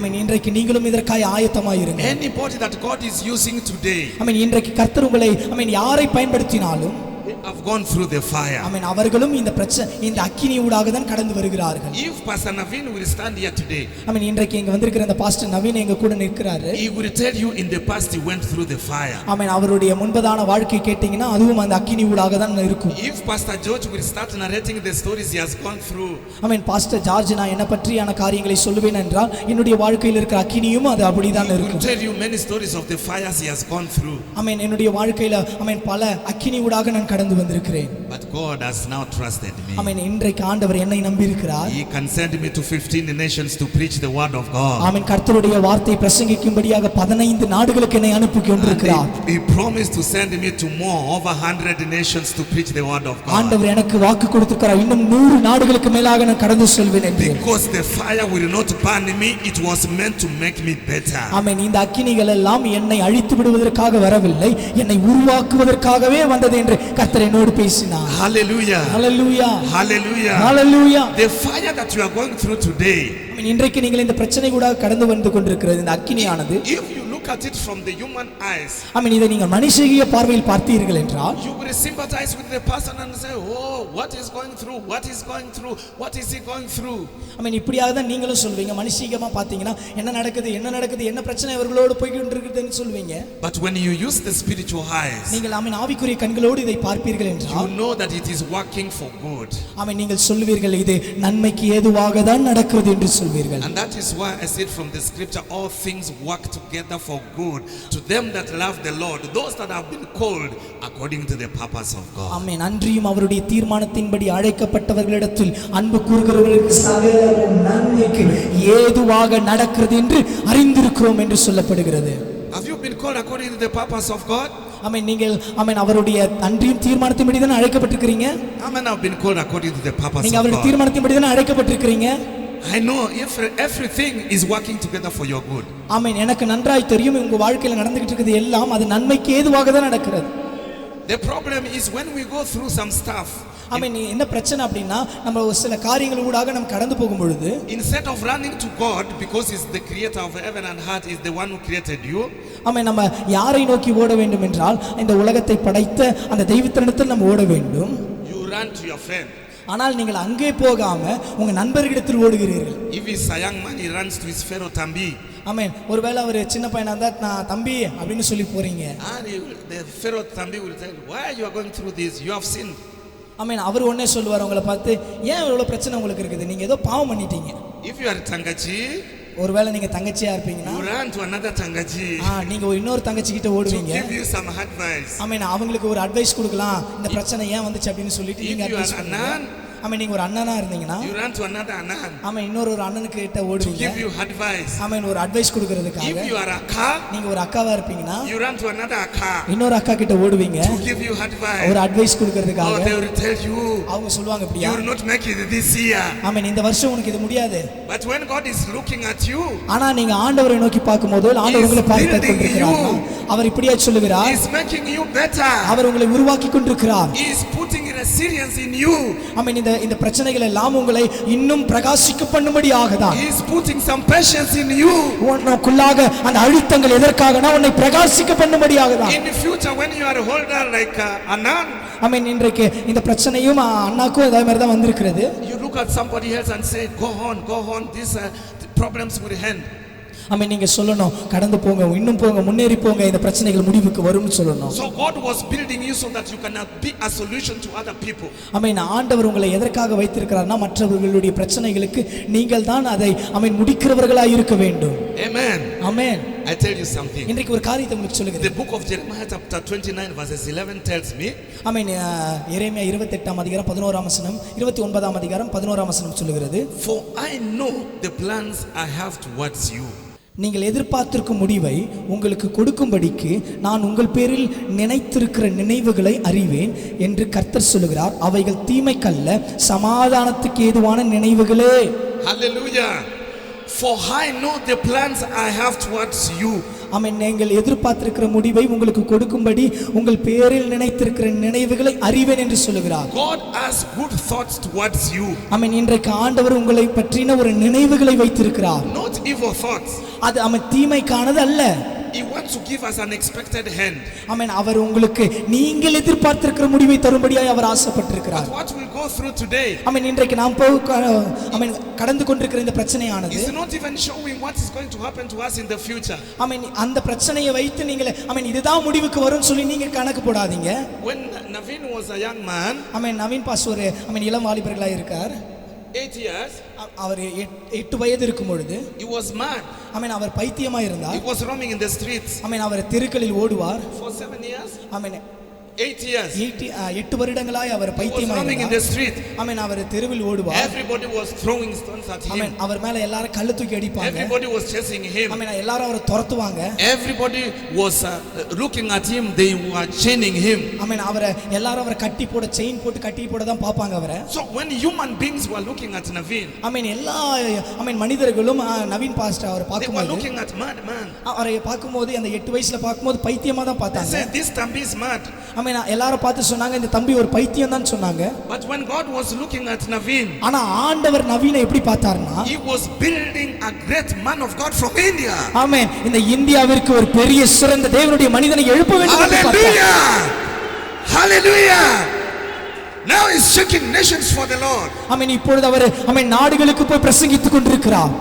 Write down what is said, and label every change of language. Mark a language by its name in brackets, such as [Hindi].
[Tamil] இன்றைக்கு நீங்களும் இதற்காக ஆயத்தமாய் இருங்க. [English] Anybody that God is using today, [Tamil] இன்றைக்கு கர்த்தர் உங்களை யாரை பயன்படுத்தினாலும் [English] have gone through the fire. [Tamil] அவர்களும் இந்த அக்கினி ஊடாக தான் கடந்து வருகிறார்கள். [English] If Pastor Naveen will stand here today, [Tamil] இன்றைக்கு இங்க வந்திருக்கிற அந்த பாஸ்டர் நவீன் எங்க கூட நிற்கிறாரு. [English] He will tell you in the past he went through the fire. [Tamil] அவருடைய முன்பதான வாழ்க்கை கேட்டீங்கன்னா அதுவும் அந்த அக்கினி ஊடாக தான் இருக்கும். [English] If Pastor George will start narrating the stories he has gone through, [Tamil] pastor George நான் என்ன பற்றியான காரியங்களை சொல்லுவேன் என்றால் என்னுடைய வாழ்க்கையில் இருக்கிற அக்கினியும் அது அப்படிதான் இருக்கும். [English] He will tell you many stories of the fires he has gone through. [Tamil] என்னுடைய வாழ்க்கையில பல அக்கினி ஊடாக நான் கடந்து வந்திருக்கிறேன். [English] But God has now trusted me. [Tamil] இன்றைக்கு ஆண்டவர் என்னை நம்பி இருக்கிறார். [English] He can send me to 15 nations to preach the word of God. [Tamil] கர்த்தருடைய வார்த்தையை பிரசங்கிக்கும்படியாக 15 நாடுகளுக்கு என்னை அனுப்பி கொண்டிருக்கிறார். [English] He promised to send me to more over 100 nations to preach the word of God. [Tamil] ஆண்டவர் எனக்கு வாக்கு கொடுத்திருக்கிறார். இன்னும் 100 நாடுகளுக்கு மேலாக நான் கடந்து செல்வேன் என்று. [English] Because the fire will not burn me, it was meant to make me better. [Tamil] இந்த அக்கினிகள் எல்லாம் என்னை அழித்து விடுவதற்காக வரவில்லை, என்னை உருவாக்குவதற்காகவே வந்தது என்று கர்த்தர் என்னோடு பேசினார். [English] Hallelujah. Hallelujah. Hallelujah. Hallelujah. The fire that you are going through today, [Tamil] இன்றைக்கு நீங்கள் இந்த பிரச்சனை கூட கடந்து வந்து கொண்டிருக்கிறது இந்த அக்கினியானது, [English] if you look at it from the human eyes, [Tamil] இதை நீங்கள் மனுஷிய பார்வையில் பார்த்தீர்கள் என்றால் [English] you will sympathize with the person and say, oh, what is going through, what is going through, what is he going through. [Tamil] இப்படியாக தான் நீங்களும் சொல்வீங்க. மனுஷிகமா பார்த்தீங்கன்னா என்ன நடக்குது என்ன பிரச்சனை அவர்களோடு போய் கொண்டிருக்குதுன்னு சொல்வீங்க. [English] But when you use the spiritual eyes, [Tamil] நீங்கள் ஆவிக்குரிய கண்களோடு இதை பார்ப்பீர்கள் என்றால் [English] you know that it is working for good. [Tamil] நீங்கள் சொல்வீர்கள் இது நன்மைக்கு ஏதுவாக தான் நடக்கிறது என்று சொல்வீர்கள். [English] And that is why I said from the scripture, all things work together for good to them that love the Lord, those that have been called according to the purpose of God. [Tamil] ஆமென். அன்றியும் அவருடைய தீர்மானத்தின்படி அழைக்கப்பட்டவர்களிடத்தில் அன்பு கூறுகிறவர்களுக்கு சகலமும் நன்மைக்கு ஏதுவாக நடக்கிறது என்று அறிந்திருக்கிறோம் என்று சொல்லப்படுகிறது. [English] Have you been called according to the purpose of God? [Tamil] நீங்கள் அவருடைய அன்றியும் தீர்மானத்தின்படி தான் அழைக்கப்பட்டிருக்கிறீங்க. [English] I've been called according to the purpose of God. [Tamil] நீங்க அவருடைய தீர்மானத்தின்படி தான் அழைக்கப்பட்டிருக்கிறீங்க. [English] I know everything is working together for your good. [Tamil] ஆமென். எனக்கு நன்றாய் தெரியும் உங்க வாழ்க்கையில நடந்துகிட்டு இருக்குது எல்லாம் அது நன்மைக்கு ஏதுவாக தான் நடக்கிறது. [English] The problem is when we go through some stuff, [Tamil] என்ன பிரச்சனை அப்படின்னா நம்ம சில காரியங்கள் ஊடாக நம்ம கடந்து போகும் பொழுது [English] instead of running to God because he's the creator of heaven and earth, is the one who created you, [Tamil] நம்ம யாரை நோக்கி ஓட வேண்டும் என்றால் இந்த உலகத்தை படைத்த அந்த தெய்வத்தினிடத்தில் நம்ம ஓட வேண்டும். [English] you run to your friend. [Tamil] ஆனால் நீங்கள் அங்கே போகாம உங்க நண்பர்களிடத்தில் ஓடுகிறீர்கள். [English] If he's a young man, he runs to his fellow Tambi. [Tamil] ஆமென். ஒருவேளை அவர் சின்ன பையனா இருந்தா நான் தம்பி அப்படின்னு சொல்லி போறீங்க. [English] And the fellow Tambi will tell you, why you are going through this, you have sinned. [Tamil] ஆமென். அவர் உடனே சொல்லுவார் உங்களை பார்த்து, ஏன் இவ்வளவு பிரச்சனை உங்களுக்கு இருக்குது, நீங்க ஏதோ பாவம் பண்ணிட்டீங்க. [English] If you are Tangachi, [Tamil] ஒருவேளை நீங்க தங்கச்சியா இருப்பீங்கன்னா [English] you run to another tangaji [Tamil] நீங்க இன்னொரு தங்கச்சி கிட்ட [English] to [Tamil] ஓடுவீங்க. [English] give you some advice. [Tamil] அவங்களுக்கு ஒரு அட்வைஸ் கொடுக்கலாம், இந்த பிரச்சனை ஏன் வந்துச்சு அப்படின்னு சொல்லிட்டு நீங்க [English] If you [Tamil] அட்வைஸ் [English] are [Tamil] பண்ணுவீங்க. [English] Anan, [Tamil] நீங்க ஒரு அண்ணனா இருந்தீங்கன்னா [English] you run to another Anan [Tamil] இன்னொரு அண்ணனுக்கு கிட்ட [English] to [Tamil] ஓடுவீங்க. [English] give you advice. [Tamil] ஒரு advice கொடுக்கிறதுக்காக. [English] If you are Akka, [Tamil] நீங்க ஒரு அக்காவா இருப்பீங்கன்னா [English] you run to another Akka [Tamil] இன்னொரு அக்கா கிட்ட ஓடுவீங்க [English] to give you advice. [Tamil] ஒரு advice கொடுக்கிறதுக்காக. [English] Oh, they will tell you, [Tamil] அவங்க சொல்லுவாங்க [English] you [Tamil] அப்படியா, [English] will not make it this year. [Tamil] இந்த வருஷம் உனக்கு இது முடியாது. [English] But when God is looking at you, [Tamil] ஆனா நீங்க ஆண்டவரை நோக்கி பார்க்கும்போது ஆண்டவர் உங்களை பார்த்து கொண்டிருக்கிறார். அவர் இப்படியே சொல்லுகிறார், [English] He is making you better. [Tamil] அவர் உங்களை உருவாக்கி கொண்டிருக்கிறார். [English] He is putting resilience in you. [Tamil] இந்த பிரச்சனைகள் எல்லாம் உங்களை இன்னும் பிரகாசிக்க பண்ணும்படியாகதான். [English] He is putting some patience in you. [Tamil] உனக்குள்ளாக அந்த அழுத்தங்கள் எதற்காகனா உன்னை பிரகாசிக்க பண்ணும்படியாகதான். [English] In the future when you are older like Anan, [Tamil] இன்றைக்கு இந்த பிரச்சனையும் அண்ணாக்கும் அதே மாதிரி தான் வந்திருக்கிறது. [English] you look at somebody else and say, go on, these problems will end. [Tamil] நீங்க சொல்லணும், கடந்து போங்க, இன்னும் போங்க, முன்னேறி போங்க, இந்த பிரச்சனைகள் முடிவுக்கு வரும்னு சொல்லணும். [English] So God was building you so that you can be a solution to other people. [Tamil] ஆண்டவர் உங்களை எதற்காக வைத்திருக்கிறார்னா மற்றவர்களுடைய பிரச்சனைகளுக்கு நீங்கள் தான் அதை முடிக்கிறவர்களாய் இருக்க வேண்டும். [English] Amen. Amen. I tell you something. [Tamil] இன்றைக்கு ஒரு காரியத்தை உங்களுக்கு சொல்லுகிறேன். [English] The book of Jeremiah chapter 29 verses 11 tells me. [Tamil] எரேமியா 28ஆம் அதிகாரம் 11ஆம் வசனம் 29ஆம் அதிகாரம் 11ஆம் வசனம் சொல்லுகிறது. [English] For I know the plans I have towards you. [Tamil] நீங்கள் எதிர்பார்த்திருக்கும் முடிவை உங்களுக்கு கொடுக்கும்படிக்கு நான் உங்கள் பேரில் நினைத்திருக்கிற நினைவுகளை அறிவேன் என்று கர்த்தர் சொல்லுகிறார். அவைகள் தீமைக்கல்ல, சமாதானத்துக்கு ஏதுவான நினைவுகளே. [English] Hallelujah. For I know the plans I have towards you. [Tamil] நீங்கள் எதிர்பார்த்திருக்கிற முடிவை உங்களுக்கு கொடுக்கும்படி உங்கள் பேரில் நினைத்திருக்கிற நினைவுகளை அறிவேன் என்று சொல்லுகிறார். [English] God has good thoughts towards you. [Tamil] இன்றைக்கு ஆண்டவர் உங்களை பற்றின ஒரு நினைவுகளை வைத்திருக்கிறார். [English] Not evil thoughts. [Tamil] அது தீமைக்கானது அல்ல. [English] He wants to give us an expected hand. [Tamil] அவர் உங்களுக்கு நீங்கள் எதிர்பார்த்திருக்கிற முடிவை தரும்படியாய் அவர் ஆசைப்பட்டிருக்கிறார். [English] But what we'll go through today, [Tamil] இன்றைக்கு நாம் கடந்து கொண்டிருக்கிற இந்த பிரச்சனையானது [English] is not even showing what is going to happen to us in the future. [Tamil] அந்த பிரச்சனையை வைத்து நீங்கள் இதுதான் முடிவுக்கு வரும்னு சொல்லி நீங்க கணக்கு போடாதீங்க. [English] When Naveen was a young man, [Tamil] Naveen pass ஒரு இளம் வாலிபர்களாக இருக்கார். [English] 8 years, [Tamil] அவர் 8 வயது இருக்கும் பொழுது [English] he was mad. [Tamil] அவர் பைத்தியமா இருந்தார். [English] He was roaming in the streets. [Tamil] அவர் தெருக்களில் ஓடுவார். [English] For 7 years, 8 years, [Tamil] 8 வருடங்களாய் அவர் பைத்தியமா [English] roaming in the street. [Tamil] அவர் தெருவில் ஓடுவார். [English] Everybody was throwing stones at him. [Tamil] அவர் மேல எல்லாரும் கல்லு தூக்கி அடிப்பாங்க. [English] Everybody was chasing him. [Tamil] எல்லாரும் அவரை துரத்துவாங்க. [English] Everybody was looking at him. They were chaining him. [Tamil] அவரை எல்லாரும் அவரை கட்டி போட, செயின் போட்டு கட்டி போட தான் பாப்பாங்க அவரை. [English] So when human beings were looking at Naveen, [Tamil] எல்லா மனிதர்களும் நவீன் பாஸ்டர் அவரை [English] they were [Tamil] பாக்கும்போது [English] looking at mad man. [Tamil] அவரை பாக்கும்போது அந்த 8 வயசுல பாக்கும்போது பைத்தியமா தான் [English] They [Tamil] பார்த்தாங்க. [English] said this Thambi is mad. [Tamil] எல்லாரும் பார்த்து சொன்னாங்க இந்த தம்பி ஒரு பைத்தியம் தான் சொன்னாங்க. [English] But when God was looking at Naveen, [Tamil] ஆனா ஆண்டவர் நவீனை எப்படி பார்த்தார்னா, [English] He was building a great man of God from India. [Tamil] ஆமென். இந்த இந்தியாவிற்கு ஒரு பெரிய சிறந்த தேவனுடைய மனிதனை எழுப்ப வேண்டும் என்று பார்த்தார். [English] Hallelujah. Hallelujah. Now he's shaking nations for the Lord. [Tamil] ஆமென். இப்பொழுது அவர் நாடுகளுக்கு போய் பிரசங்கித்துக் கொண்டிருக்கிறார்.